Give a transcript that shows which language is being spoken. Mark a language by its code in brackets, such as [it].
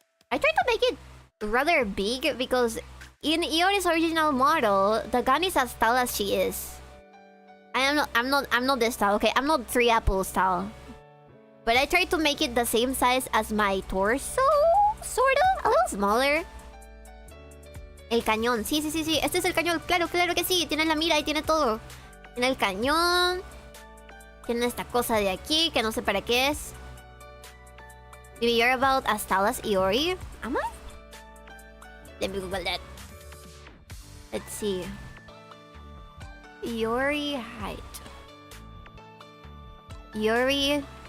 [en] I tried to make it rather big because in Iori's original model, the gun is as tall as she is. I'm not this tall, okay? I'm not 3 apples tall. But I tried to make it the same size as my torso, sort of, a little smaller. [es] El cañón, sí. Este es el cañón, claro que sí. Tiene la mira y tiene todo. Tiene el cañón. Tiene esta cosa de aquí que no sé para qué es. [en] Maybe you're about as tall as Iori? Am I? Let me Google that. Let's see. Iori height. Iori...